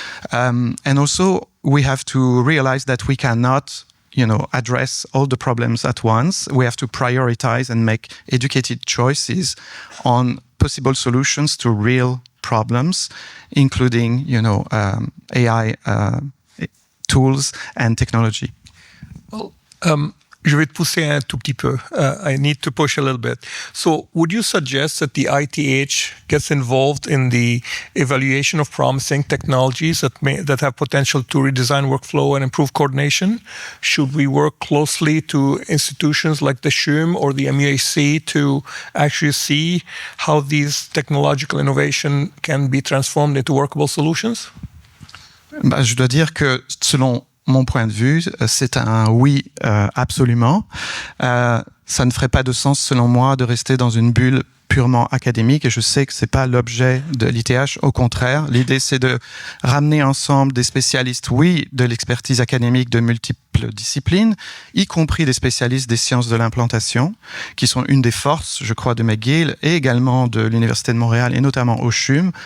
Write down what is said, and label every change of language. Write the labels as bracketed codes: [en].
[en] And also, we have to realize that we cannot address all the problems at once. We have to prioritize and make educated choices on possible solutions to real problems, including, AI tools and technology. Well, [fr] je vais te pousser un tout petit peu. [en] I need to push a little bit. So would you suggest that the ITH gets involved in the evaluation of promising technologies that have potential to redesign workflow and improve coordination? Should we work closely to institutions like the CHUM or the MUAC to actually see how these technological innovation can be transformed into workable solutions? [fr] Je dois dire que selon mon point de vue, c'est un oui absolument. Ça ne ferait pas de sens, selon moi, de rester dans une bulle purement académique, et je sais que c'est pas l'objet de l'ITH. Au contraire, l'idée c'est de ramener ensemble des spécialistes, oui, de l'expertise académique de multiples disciplines, y compris des spécialistes des sciences de l'implantation, qui sont une des forces, je crois, de McGill et également de l'Université de Montréal et notamment au CHUM.